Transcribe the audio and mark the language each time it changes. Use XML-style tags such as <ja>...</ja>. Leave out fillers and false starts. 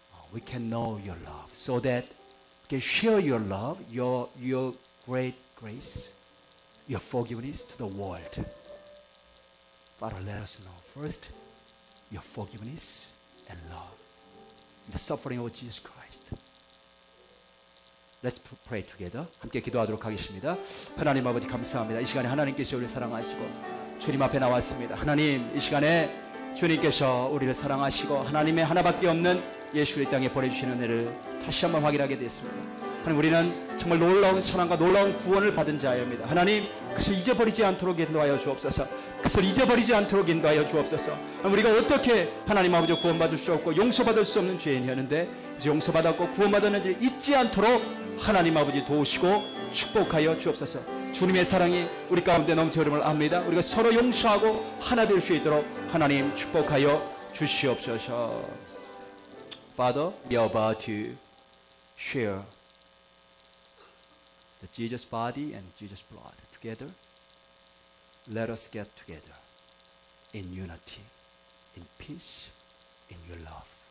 <en>We can know your love so that we can share your love, your great grace, your forgiveness to the world. Father, let us know first your forgiveness and love in the suffering of Jesus Christ. Let's pray together.</en> <ko>함께 기도하도록 하겠습니다. 하나님 아버지 감사합니다. 이 시간에 하나님께서 우리를 사랑하시고 주님 앞에 나왔습니다. 하나님 이 시간에 주님께서 우리를 사랑하시고 하나님의 하나밖에 없는 예수를 이 땅에 보내주시는 은혜를 다시 한번 확인하게 되었습니다. 하나님 우리는 정말 놀라운 사랑과 놀라운 구원을 받은 자입니다. 하나님 그것을 잊어버리지 않도록 인도하여 주옵소서. 그것을 잊어버리지 않도록 인도하여 주옵소서. 우리가 어떻게 하나님 아버지 구원받을 수 없고 용서받을 수 없는 죄인이었는데 이제 용서받았고 구원받았는지 잊지 않도록 하나님 아버지 도우시고 축복하여 주옵소서. 주님의 사랑이 우리 가운데 넘쳐 흐름을 압니다. 우리가 서로 용서하고 하나 될 수 있도록 하나님 축복하여 주시옵소서.</ko> <en>Father, we are about to share the Jesus body and Jesus blood together. Let us get together in unity, in peace, in your love.</en>